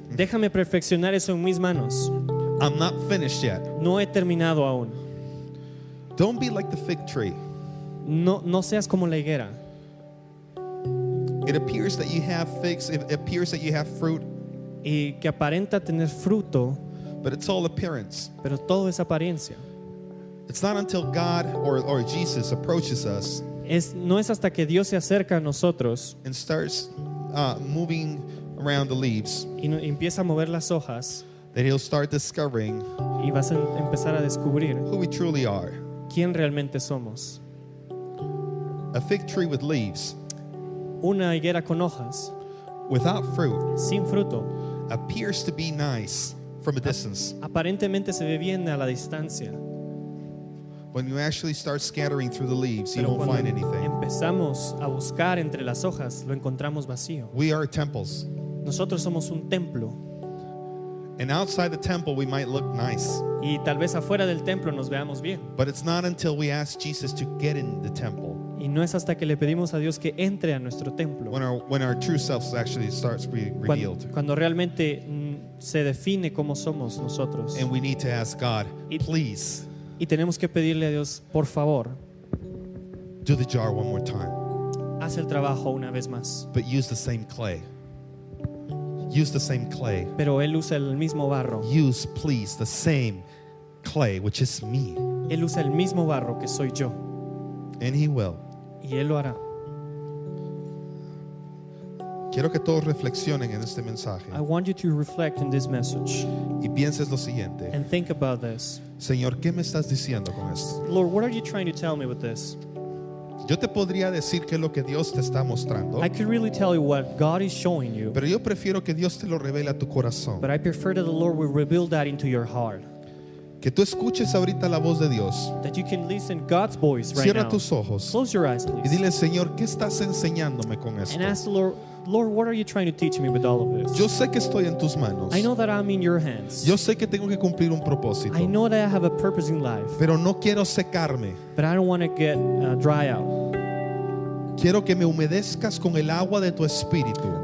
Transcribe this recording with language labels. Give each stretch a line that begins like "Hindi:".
Spanish: Déjame perfeccionar eso en mis manos.
English: I'm not finished yet.
Spanish: No he terminado aún.
English: Don't be like the fig tree.
Spanish: No seas como la higuera.
English: It appears that you have figs, it appears that you have fruit,
Spanish: Y que aparenta tener fruto,
English: but it's all appearance.
Spanish: pero todo es apariencia.
English: It's not until God or Jesus approaches us
Spanish: No es hasta que Dios se acerca a nosotros
English: and starts moving around the leaves
Spanish: y empieza a mover las hojas
English: that He'll start discovering
Spanish: y vas a empezar a descubrir
English: who we truly are.
Spanish: quién realmente somos.
English: A fig tree with leaves,
Spanish: Una higuera con hojas,
English: without fruit,
Spanish: sin fruto,
English: appears to be nice from a distance.
Spanish: aparentemente se ve bien a la distancia.
English: When you actually start scattering through the leaves, you
Spanish: Pero
English: won't
Spanish: cuando
English: find anything.
Spanish: empezamos a buscar entre las hojas, lo encontramos vacío.
English: We are temples.
Spanish: Nosotros somos un templo
English: And outside the temple, we might look nice.
Spanish: y tal vez afuera del templo nos veamos bien.
English: But it's not until we ask Jesus to get in the temple
Spanish: Y no es hasta que le pedimos a Dios que entre a nuestro templo
English: when our true self actually starts being revealed.
Spanish: cuando realmente se define cómo somos nosotros.
English: And we need to ask God, please
Spanish: Y tenemos que pedirle a Dios, por favor,
English: do the jar one more time.
Spanish: haz el trabajo una vez más.
English: But use the same clay. Use the same clay.
Spanish: Pero Él usa el mismo barro.
English: Use, please, the same clay, which is me.
Spanish: Él usa el mismo barro que soy yo.
English: And He will.
Spanish: Y Él lo hará. Quiero que todos reflexionen en este mensaje
English: I want you to reflect in this message
Spanish: y pienses lo siguiente.
English: and think about this.
Spanish: Señor, ¿qué me estás diciendo con esto?
English: Lord, what are you trying to tell me with this?
Spanish: Yo te podría decir qué es lo que Dios te está mostrando,
English: I could really tell you what God is showing you,
Spanish: pero yo prefiero que Dios te lo revele a tu corazón.
English: but I prefer that the Lord will reveal that into your heart.
Spanish: Que tú escuches ahorita la voz de Dios.
English: That you can listen God's voice right
Spanish: Cierra
English: now.
Spanish: tus ojos
English: Close your eyes,
Spanish: y
English: please.
Spanish: dile, Señor, ¿qué estás enseñándome con esto?
English: And ask the Lord, Lord, what are you trying to teach me with all of this?
Spanish: Yo sé que estoy en tus manos.
English: I know that I'm in your hands.
Spanish: Yo sé que tengo que cumplir un propósito,
English: I know that I have a purpose in life,
Spanish: pero no quiero secarme.
English: but I don't want to get dry out.
Spanish: Quiero que me humedezcas con el agua de tu espíritu.